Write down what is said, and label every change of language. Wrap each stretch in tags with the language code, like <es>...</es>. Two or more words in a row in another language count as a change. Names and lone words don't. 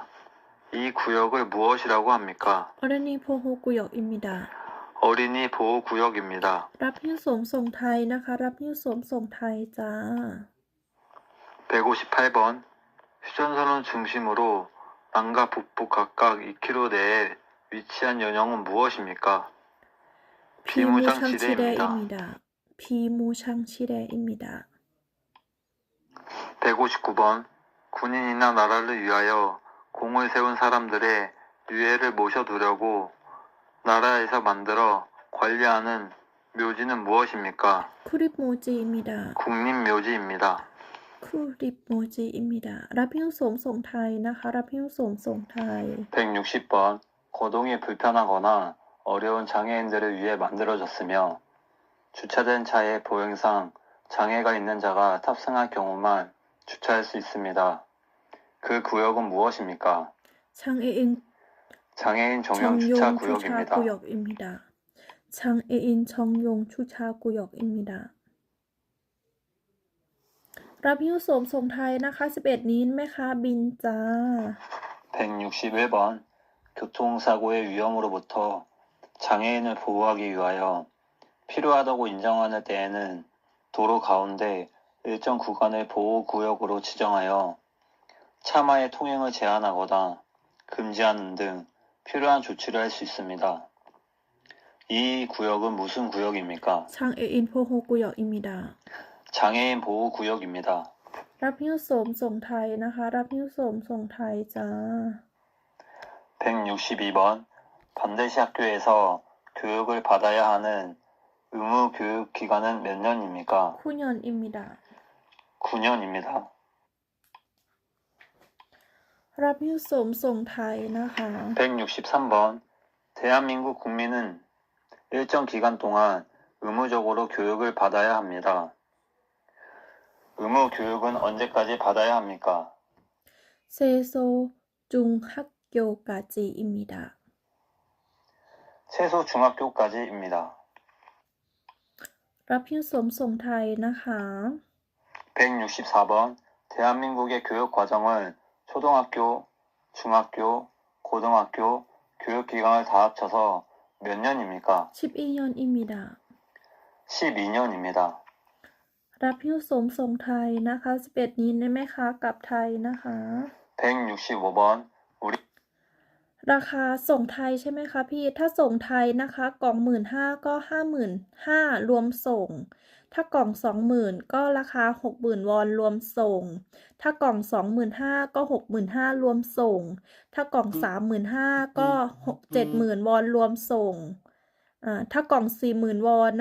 <ko>이 구역을 무엇이라고 합니까? 어린이 보호구역입니다. 어린이 보호구역입니다.</ko> <th>รับหิ้วโสมส่งไทยนะคะ รับหิ้วโสมส่งไทยจ้า</th> <ko>158번 휴전선을 중심으로 남과 북부 각각 2km 내에 위치한 연령은 무엇입니까? 비무장지대입니다. 비무장지대입니다. 비무장지대입니다. 159번 군인이나 나라를 위하여 공을 세운 사람들의 유해를 모셔두려고 나라에서 만들어 관리하는 묘지는 무엇입니까? 쿠립모지입니다. 국립묘지입니다. 쿠립모지입니다.</ko> <th>รับหิ้วโสมส่งไทยนะคะ รับหิ้วโสมส่งไทย</th> <ko>160번 거동이 불편하거나 어려운 장애인들을 위해 만들어졌으며 주차된 차의 보행상 장애가 있는 자가 탑승할 경우만 주차할 수 있습니다. 그 구역은 무엇입니까? 장애인 장애인 전용 주차 구역입니다. 구역입니다. 장애인 전용 주차 구역입니다.</ko> <th>รับหิ้วโสมส่งไทยนะคะ 11 นี้แม่ค้าบินจ้า</th> <ko>161번 교통사고의 위험으로부터 장애인을 보호하기 위하여 필요하다고 인정하는 때에는 도로 가운데 일정 구간을 보호구역으로 지정하여 차마의 통행을 제한하거나 금지하는 등 필요한 조치를 할 수 있습니다. 이 구역은 무슨 구역입니까? 장애인 보호구역입니다. 장애인 보호구역입니다.</ko> <th>รับหิ้วโสมส่งไทยนะคะ รับหิ้วโสมส่งไทยจ้า</th> <ko>162번 반드시 학교에서 교육을 받아야 하는 의무 교육 기간은 몇 년입니까? 9년입니다. 9년입니다.</ko> <th>รับหิ้วโสมส่งไทยนะคะ</th> <ko>163번 대한민국 국민은 일정 기간 동안 의무적으로 교육을 받아야 합니다. 의무 교육은 언제까지 받아야 합니까? 세소 중학교까지입니다. 최소 중학교까지입니다.</ko> <th>รับหิ้วโสมส่งไทยนะคะ</th> <ko>164번 대한민국의 교육 과정은 초등학교, 중학교, 고등학교 교육 기간을 다 합쳐서 몇 년입니까? 12년입니다. 12년입니다.</ko> <th>รับหิ้วโสมส่งไทยนะคะ 11 นี้แม่ค้ากลับไทยนะคะ</th> <ko>165번 우리</ko> <th>ราคาส่งไทยใช่ไหมคะพี่ ถ้าส่งไทยนะคะกล่อง 15,000 ก็ 55,000 รวมส่ง ถ้ากล่อง 20,000 ก็ราคา 60,000 วอนรวมส่ ง ถ้ากล่อง 25,000 ก็ 65,000 รวมส่ง ถ้ากล่อง 35,000 ก็ 70,000 วอนรวมส่ง ถ้ากล่อง 40,000 วอน</th>